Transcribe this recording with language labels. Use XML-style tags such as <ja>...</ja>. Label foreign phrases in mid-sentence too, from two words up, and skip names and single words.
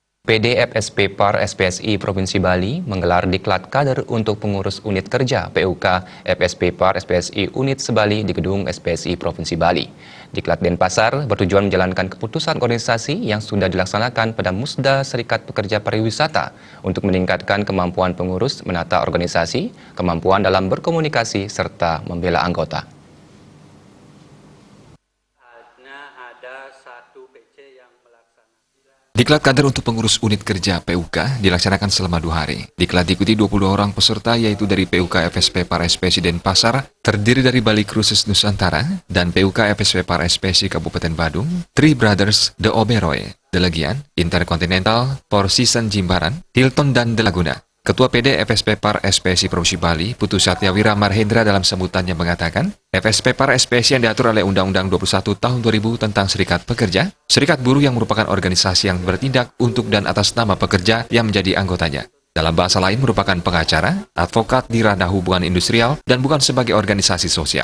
<id>PD FSP Par SPSI Provinsi Bali menggelar diklat kader untuk pengurus unit kerja PUK FSP Par SPSI Unit Sebali di gedung SPSI Provinsi Bali. Diklat Denpasar bertujuan menjalankan keputusan organisasi yang sudah dilaksanakan pada Musda Serikat Pekerja Pariwisata untuk meningkatkan kemampuan pengurus menata organisasi, kemampuan dalam berkomunikasi, serta membela anggota. Diklat kader untuk pengurus unit kerja PUK dilaksanakan selama 2 hari. Diklat diikuti 22 orang peserta yaitu dari PUK FSP Par SPSI Denpasar, terdiri dari Bali Cruises Nusantara, dan PUK FSP Par SPSI Kabupaten Badung, Three Brothers, The Oberoi, The Legian, Intercontinental, Four Seasons Jimbaran, Hilton, dan The Laguna. Ketua PD FSP Par SPSI Provinsi Bali, Putu Satyawira Marhendra dalam sambutannya mengatakan, FSP Par SPSI yang diatur oleh Undang-Undang 21 Tahun 2000 tentang Serikat Pekerja, serikat buruh yang merupakan organisasi yang bertindak untuk dan atas nama pekerja yang menjadi anggotanya. Dalam bahasa lain merupakan pengacara, advokat di ranah hubungan industrial, dan bukan sebagai organisasi sosial.</id>